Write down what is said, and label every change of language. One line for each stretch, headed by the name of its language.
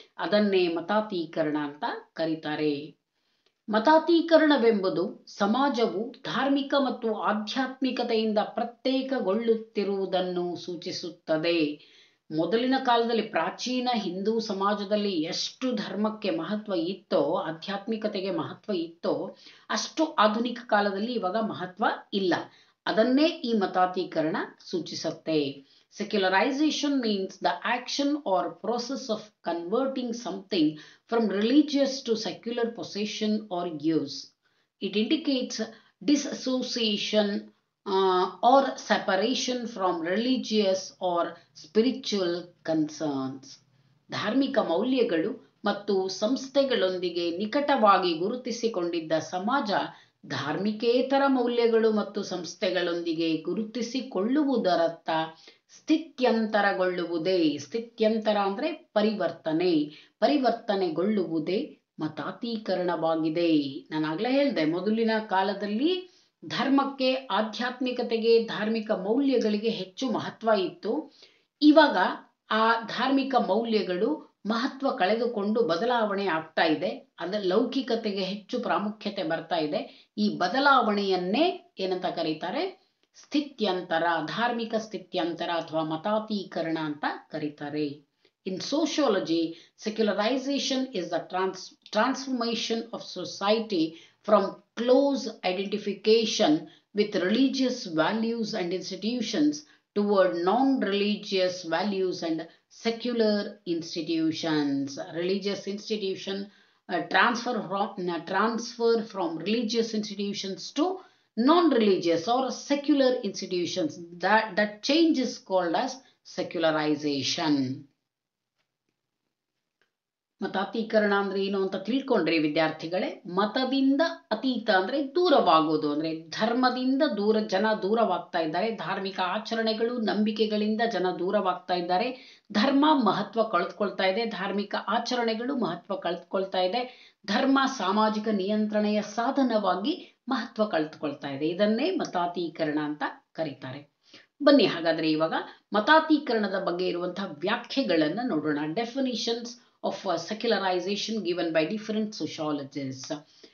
Kannada: ಅದನ್ನೇ ಮತಾತೀಕರಣ ಅಂತ ಕರೀತಾರೆ. ಮತಾತೀಕರಣವೆಂಬುದು ಸಮಾಜವು ಧಾರ್ಮಿಕ ಮತ್ತು ಆಧ್ಯಾತ್ಮಿಕತೆಯಿಂದ ಪ್ರತ್ಯೇಕಗೊಳ್ಳುತ್ತಿರುವುದನ್ನು ಸೂಚಿಸುತ್ತದೆ. ಮೊದಲಿನ ಕಾಲದಲ್ಲಿ ಪ್ರಾಚೀನ ಹಿಂದೂ ಸಮಾಜದಲ್ಲಿ ಎಷ್ಟು ಧರ್ಮಕ್ಕೆ ಮಹತ್ವ ಇತ್ತೋ, ಆಧ್ಯಾತ್ಮಿಕತೆಗೆ ಮಹತ್ವ ಇತ್ತೋ, ಅಷ್ಟು ಆಧುನಿಕ ಕಾಲದಲ್ಲಿ ಇವಾಗ ಮಹತ್ವ ಇಲ್ಲ. ಅದನ್ನೇ ಈ ಮತಾತೀಕರಣ ಸೂಚಿಸುತ್ತೆ.
English: Secularization means the action or process of converting something from religious to secular possession or use. It indicates disassociation or separation from religious or spiritual concerns.
Kannada: ಧಾರ್ಮಿಕ ಮೌಲ್ಯಗಳು ಮತ್ತು ಸಂಸ್ಥೆಗಳೊಂದಿಗೆ ನಿಕಟವಾಗಿ ಗುರುತಿಸಿಕೊಂಡಿದ್ದ ಸಮಾಜ ಧಾರ್ಮಿಕೇತರ ಮೌಲ್ಯಗಳು ಮತ್ತು ಸಂಸ್ಥೆಗಳೊಂದಿಗೆ ಗುರುತಿಸಿಕೊಳ್ಳುವುದರತ್ತ ಸ್ಥಿತ್ಯಂತರಗೊಳ್ಳುವುದೇ, ಸ್ಥಿತ್ಯಂತರ ಅಂದ್ರೆ ಪರಿವರ್ತನೆಗೊಳ್ಳುವುದೇ ಮತಾತೀಕರಣವಾಗಿದೆ. ನಾನಾಗಲೇ ಹೇಳಿದೆ, ಮೊದಲಿನ ಕಾಲದಲ್ಲಿ ಧರ್ಮಕ್ಕೆ, ಆಧ್ಯಾತ್ಮಿಕತೆಗೆ, ಧಾರ್ಮಿಕ ಮೌಲ್ಯಗಳಿಗೆ ಹೆಚ್ಚು ಮಹತ್ವ ಇತ್ತು. ಇವಾಗ ಆ ಧಾರ್ಮಿಕ ಮೌಲ್ಯಗಳು ಮಹತ್ವ ಕಳೆದುಕೊಂಡು ಬದಲಾವಣೆ ಆಗ್ತಾ ಇದೆ. ಲೌಕಿಕತೆಗೆ ಹೆಚ್ಚು ಪ್ರಾಮುಖ್ಯತೆ ಬರ್ತಾ ಇದೆ. ಈ ಬದಲಾವಣೆಯನ್ನೇ ಏನಂತ ಕರೀತಾರೆ? ಸ್ಥಿತ್ಯಂತರ, ಧಾರ್ಮಿಕ ಸ್ಥಿತ್ಯಂತರ ಅಥವಾ ಮತಾತೀಕರಣ ಅಂತ ಕರೀತಾರೆ.
English: In sociology, secularisation is the transformation of society from close identification with religious values and institutions toward non-religious values and secular institutions. Religious institution transfer from religious institutions to non-religious or secular institutions. That change is called as secularization.
Kannada: ಮತಾತೀಕರಣ ಅಂದ್ರೆ ಏನು ಅಂತ ತಿಳ್ಕೊಂಡ್ರಿ ವಿದ್ಯಾರ್ಥಿಗಳೇ? ಮತದಿಂದ ಅತೀತ ಅಂದ್ರೆ ದೂರವಾಗೋದು, ಅಂದ್ರೆ ಧರ್ಮದಿಂದ ಜನ ದೂರವಾಗ್ತಾ ಇದ್ದಾರೆ. ಧಾರ್ಮಿಕ ಆಚರಣೆಗಳು, ನಂಬಿಕೆಗಳಿಂದ ಜನ ದೂರವಾಗ್ತಾ ಇದ್ದಾರೆ. ಧರ್ಮ ಮಹತ್ವ ಕಳೆದುಕೊಳ್ತಾ ಇದೆ, ಧಾರ್ಮಿಕ ಆಚರಣೆಗಳು ಮಹತ್ವ ಕಳೆದುಕೊಳ್ತಾ ಇದೆ. ಧರ್ಮ ಸಾಮಾಜಿಕ ನಿಯಂತ್ರಣೆಯ ಸಾಧನವಾಗಿ ಮಹತ್ವ ಕಳೆದುಕೊಳ್ತಾ ಇದೆ. ಇದನ್ನೇ ಮತಾತೀಕರಣ ಅಂತ ಕರೀತಾರೆ. ಬನ್ನಿ ಹಾಗಾದ್ರೆ ಇವಾಗ ಮತಾತೀಕರಣದ ಬಗ್ಗೆ ಇರುವಂತಹ ವ್ಯಾಖ್ಯೆಗಳನ್ನ ನೋಡೋಣ.
English: Definitions of secularization given by different sociologists.